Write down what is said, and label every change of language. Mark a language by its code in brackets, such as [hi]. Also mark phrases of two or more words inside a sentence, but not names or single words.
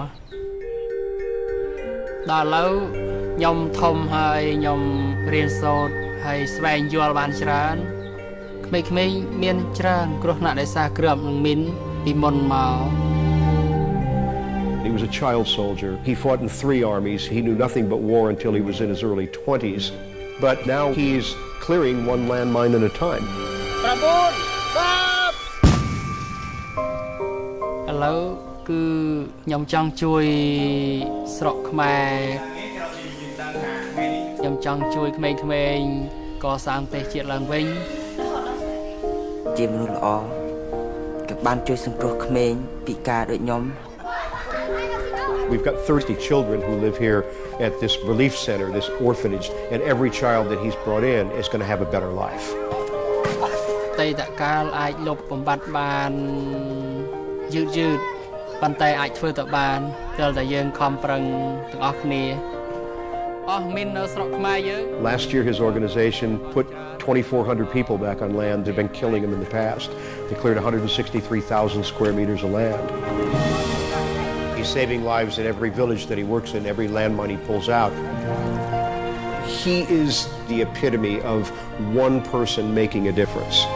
[km] ដល់ឥឡូវខ្ញុំធំហើយខ្ញុំរៀនសូត្រហើយស្វែងយល់បានច្រើនក្មេងៗមានច្រើនគ្រោះថ្នាក់ដោយសារគ្រឿងនឹងមីនពីមុនមក [en] He was a child soldier. He fought in 3 armies. He knew nothing but war until he was in his early 20s. But now he's clearing one landmine at a time. [km] ឥឡូវគឺខ្ញុំចង់ជួយស្រុកខ្មែរខ្ញុំចង់ជួយក្មេងៗកសាងប្រទេសជាតិឡើងវិញជាមនុស្សល្អក៏បានជួយសង្គ្រោះក្មេងពិការដូចខ្ញុំ [en] We've got 30 children who live here at this relief center, this orphanage, and every child that he's brought in is going to have a better life. [km] តេតកាលអាចលុបបំបត្តិបានយឺតប៉ុន្តែអាចធ្វើទៅបានព្រោះតែយើងខំប្រឹងទាំងអស់គ្នាអស់មីននៅស្រុកខ្មែរយើង [en] Last year his organization put 2,400 people back on land that had been killing them in the past. They cleared 163,000 square meters of land. He's saving lives in every village that he works in, every landmine he pulls out. He is the epitome of one person making a difference.